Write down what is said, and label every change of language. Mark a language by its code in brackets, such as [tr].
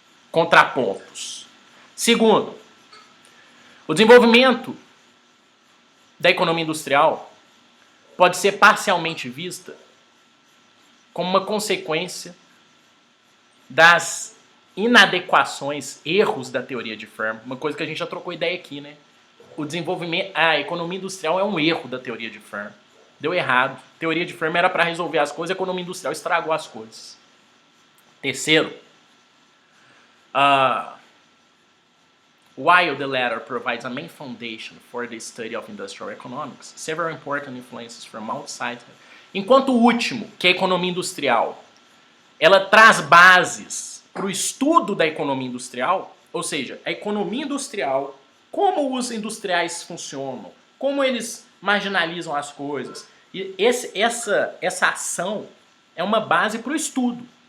[pt] Contrapontos. Segundo, o desenvolvimento da economia industrial pode ser parcialmente vista como uma consequência das inadequações, erros da teoria de Firm. Uma coisa que a gente já trocou ideia aqui, né? A economia industrial é um erro da teoria de Firm. Deu errado. A teoria de Firm era para resolver as coisas, a economia industrial estragou as coisas. [en] Terceiro, while the latter provides a main foundation for the study of industrial economics, several important influences from outside. [pt] Enquanto o último, que é a economia industrial, ela traz bases para o estudo da economia industrial, ou seja, a economia industrial, como os industriais funcionam, como eles marginalizam as coisas. E essa ação é uma base para o estudo.